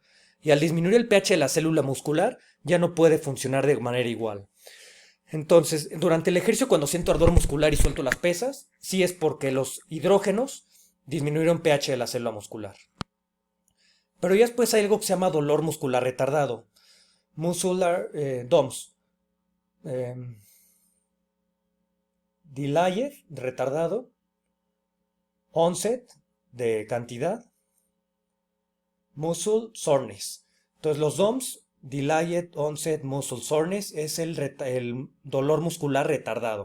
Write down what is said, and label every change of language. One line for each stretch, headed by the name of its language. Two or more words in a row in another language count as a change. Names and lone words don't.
Spanish: Y al disminuir el pH de la célula muscular ya no puede funcionar de manera igual. Entonces, durante el ejercicio cuando siento ardor muscular y suelto las pesas, sí es porque los hidrógenos disminuyeron pH de la célula muscular. Pero ya después hay algo que se llama dolor muscular retardado. Muscular DOMS. Delayed, retardado. Onset, de cantidad.
English: Muscle soreness.
Spanish: Entonces los DOMS,
English: Delayed Onset Muscle Soreness,
Spanish: es el dolor muscular retardado.